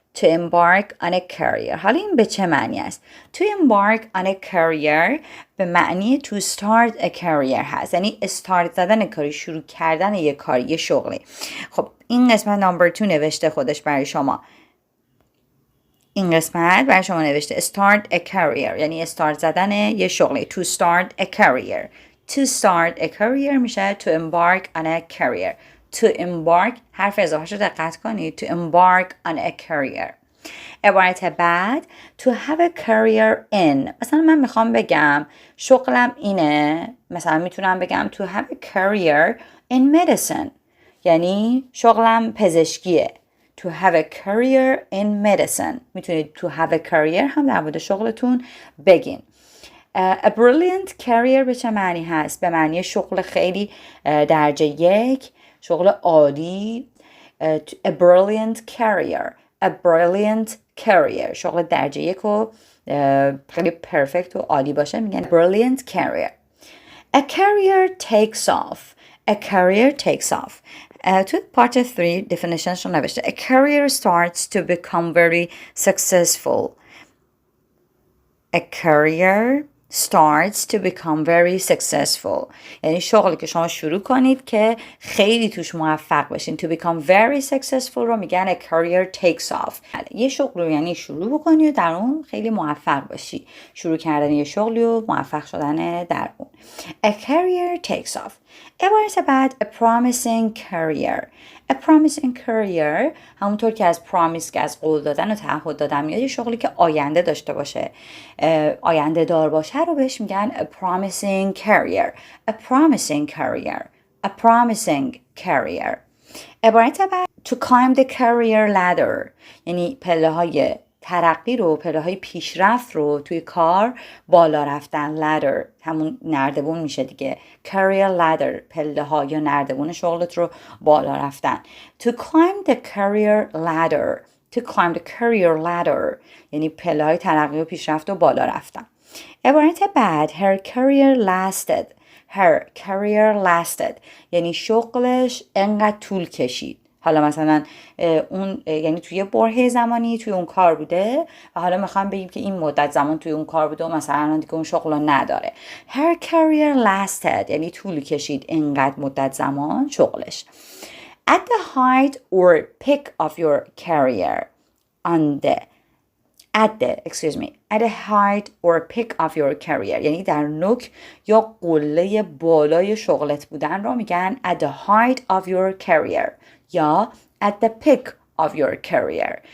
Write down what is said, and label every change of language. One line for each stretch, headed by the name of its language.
English: To embark on a career.
Persian: حالا این به چه معنی است؟
English: To embark on a career
Persian: به معنی
English: to start a career
Persian: هست. یعنی استارت زدن کاری، شروع کردن یه کاری، یه شغلی. خب این قسمت نمبر 2 نوشته خودش برای شما. این قسمت برای شما نوشته
English: start a career
Persian: یعنی استارت زدن یه شغلی.
English: To start a career. To start a career
Persian: میشه
English: to embark on a career. To embark
Persian: حرف اضافه رو دقت کنید.
English: To embark on a career.
Persian: عبارت بعد
English: to have a career in.
Persian: مثلا من میخوام بگم شغلم اینه. مثلا میتونم بگم
English: to have a career in medicine.
Persian: یعنی شغلم پزشکیه.
English: To have a career in medicine.
Persian: میتونید
English: to have a career
Persian: هم در مورد شغلتون بگین.
English: A brilliant career
Persian: به چه معنی هست؟ به معنی شغل خیلی درجه یک، شغل عالی.
English: A brilliant career. A brilliant career.
Persian: شغل درجه یک و خیلی پرفکت و عالی باشه میگن
English: brilliant career. A career takes off. A career takes off.
Persian: تو
English: part 3 definitions
Persian: رو نوشته.
English: A career starts to become very successful. A career starts to become very successful.
Persian: یعنی شغلی که شما شروع کنید که خیلی توش موفق بشین.
English: To become very successful
Persian: رو میگن
English: a career takes off.
Persian: یه شغل رو یعنی شروع بکنی و در اون خیلی موفق باشی. شروع کردن یه شغلی و موفق شدن در اون.
English: A career takes off.
Persian: عبارت بعد
English: a promising career. A promising career
Persian: همونطور که از promise که از قول دادن و تعهد دادن میاد یه شغلی که آینده داشته باشه، آینده دار باشه رو بهش میگن
English: a promising career. A promising career. A promising career.
Persian: عبارت بعد
English: to climb the career ladder
Persian: یعنی پله های ترقی رو، پله های پیشرفت رو توی کار بالا رفتن. ladder همون نردبون میشه دیگه.
English: career ladder
Persian: پله ها یا نردبون شغلت رو بالا رفتن.
English: to climb the career ladder. To climb the career ladder
Persian: یعنی پله های ترقی و پیشرفت رو بالا رفتن. عبارت بعد
English: her career lasted. Her career lasted
Persian: یعنی شغلش انقدر طول کشید. حالا مثلا اون یعنی توی برهه زمانی توی اون کار بوده و حالا میخوام بگیم که این مدت زمان توی اون کار بوده و مثلا دیگه اون شغل رو نداره.
English: Her career lasted
Persian: یعنی طول کشید انقدر مدت زمان شغلش.
English: At the height or peak of your career. At the height or peak of your career
Persian: یعنی در نوک یا قله بالای شغلت بودن رو میگن
English: at the height of your career
Persian: یا
English: at the peak of your career.